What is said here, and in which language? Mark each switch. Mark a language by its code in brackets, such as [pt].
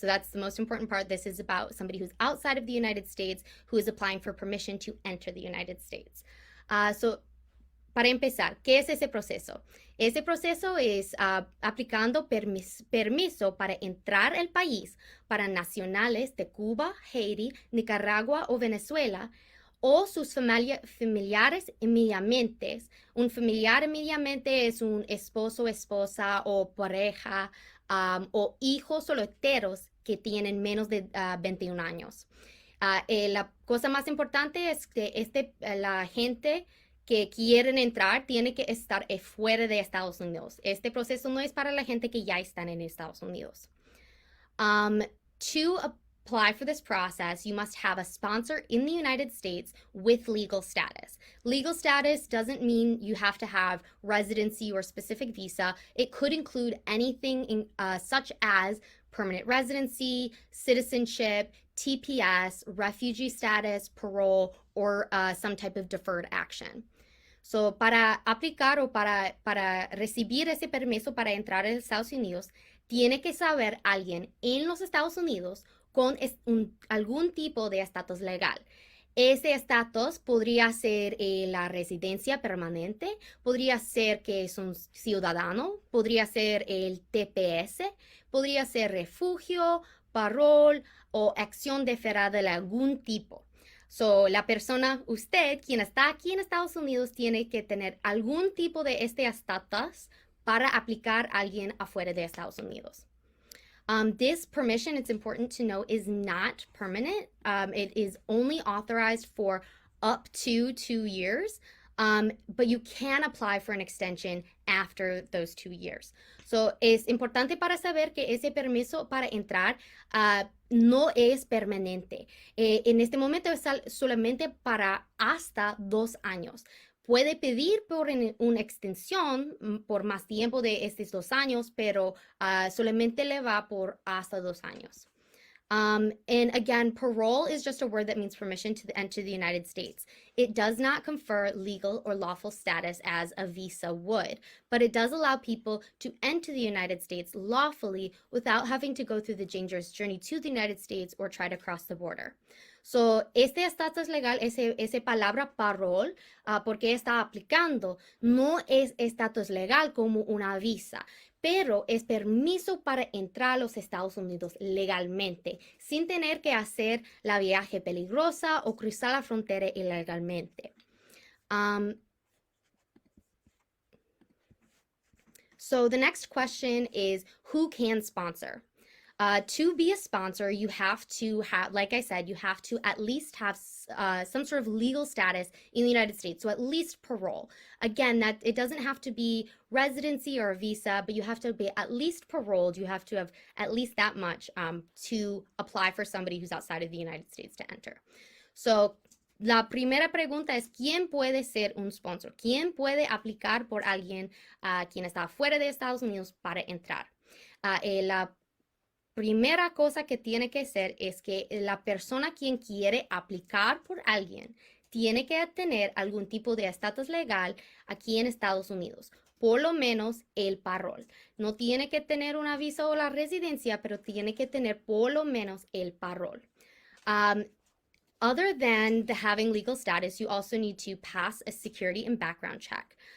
[en] So that's the most important part. This is about somebody who's outside of the United States who is applying for permission to enter the United States. [es] Para empezar, ¿qué es ese proceso? Ese proceso es aplicando permiso para entrar al país para nacionales de Cuba, Haiti, Nicaragua o Venezuela o sus familiares inmediatamente. Un familiar inmediatamente es un esposo, esposa o pareja o hijos solteros que tienen menos de 21 años. La cosa más importante es que la gente que quieren entrar tiene que estar fuera de Estados Unidos. Este proceso no es para la gente que ya están en Estados Unidos. [en] To apply for this process, you must have a sponsor in the United States with legal status. Legal status doesn't mean you have to have residency or specific visa. It could include anything such as permanent residency, citizenship, TPS, refugee status, parole, or some type of deferred action. [es] So, para aplicar o para recibir ese permiso para entrar a Estados Unidos, tiene que saber alguien en los Estados Unidos con algún tipo de estatus legal. Ese estatus podría ser la residencia permanente, podría ser que es un ciudadano, podría ser el TPS, podría ser refugio, parol o acción deferida de algún tipo. So, la persona, usted, quien está aquí en Estados Unidos, tiene que tener algún tipo de este estatus para aplicar a alguien afuera de Estados Unidos. [en] This permission, it's important to know, is not permanent. It is only authorized for up to 2 years, but you can apply for an extension after those 2 years. [es] So, es importante para saber que ese permiso para entrar no es permanente. En este momento es solamente para hasta 2 años. Puede pedir por una extensión por más tiempo de estos 2 años, pero solamente le va por hasta 2 años. [en] And again, parole is just a word that means permission to enter the United States. It does not confer legal or lawful status as a visa would, but it does allow people to enter the United States lawfully without having to go through the dangerous journey to the United States or try to cross the border. [es] So, este estatus legal, ese palabra parole, porque está aplicando, no es estatus legal como una visa, pero es permiso para entrar a los Estados Unidos legalmente, sin tener que hacer la viaje peligrosa o cruzar la frontera ilegalmente. [en] So the next question is, who can sponsor? To be a sponsor, you have to have, like I said, you have to at least have some sort of legal status in the United States, so at least parole. Again, that it doesn't have to be residency or a visa, but you have to be at least paroled. You have to have at least that much to apply for somebody who's outside of the United States to enter. [es] So, la primera pregunta es, ¿quién puede ser un sponsor? ¿Quién puede aplicar por alguien quien está fuera de Estados Unidos para entrar? La primera cosa que tiene que ser es que la persona quien quiere aplicar por alguien tiene que tener algún tipo de estatus legal aquí en Estados Unidos, por lo menos el parol. No tiene que tener una visa o la residencia, pero tiene que tener por lo menos el parol. [en] Other than having legal status, you also need to pass a security and background check.